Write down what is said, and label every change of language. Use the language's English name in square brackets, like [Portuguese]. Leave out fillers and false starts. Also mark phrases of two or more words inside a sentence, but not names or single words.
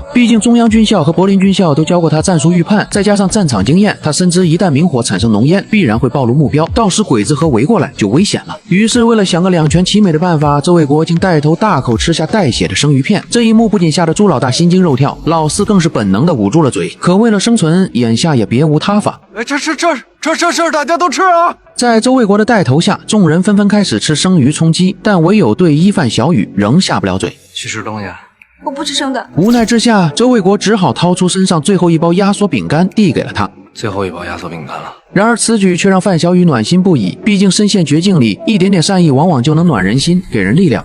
[Chinese] 畢竟中央軍校和柏林軍校都教過他戰術預判，再加上戰場經驗，他深知一旦明火產生濃煙，必然會暴露目標，到時鬼子和圍過來就危險了。於是為了想個兩全其美的辦法，周衛國竟帶頭大口吃下帶血的生魚片。這一幕不僅嚇得朱老大心驚肉跳，老四更是本能的捂住了嘴。可為了生存，眼下也別無他法。这大家都吃啊！在周衛國的帶頭下，眾人紛紛開始吃生魚充飢，但唯有隊醫范小雨仍下不了嘴。去吃東西。我不吃生的。無奈之下，周衛國只好掏出身上最後一包壓縮餅乾遞給了他。最後一包壓縮餅乾了。然而此舉卻讓范小雨暖心不已，畢竟深陷絕境裡，一點點善意往往就能暖人心，給人力量。